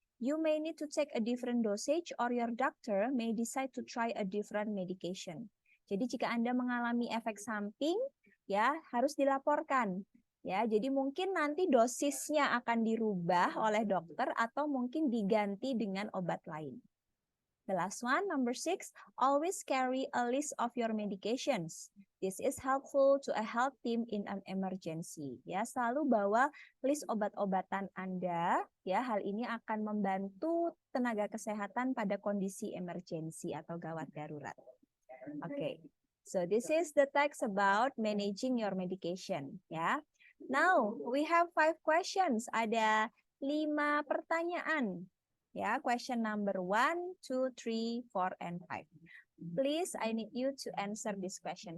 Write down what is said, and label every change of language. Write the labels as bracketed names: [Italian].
[English] You may need to take a different dosage or your doctor may decide to try a different medication. [Indonesian] Jadi jika Anda mengalami efek samping ya harus dilaporkan. Ya, jadi mungkin nanti dosisnya akan dirubah oleh dokter atau mungkin diganti dengan obat lain. [English] The last one, number 6, always carry a list of your medications. This is helpful to a health team in an emergency. [Indonesian] Ya, selalu bawa list obat-obatan Anda. Ya, hal ini akan membantu tenaga kesehatan pada kondisi emergensi atau gawat darurat. [English] Okay, so this is the text about managing your medication. Ya, now we have 5 questions. [Indonesian] Ada 5 pertanyaan. [English] Ya, question number 1, 2, 3, 4, and 5. Please, I need you to answer this question.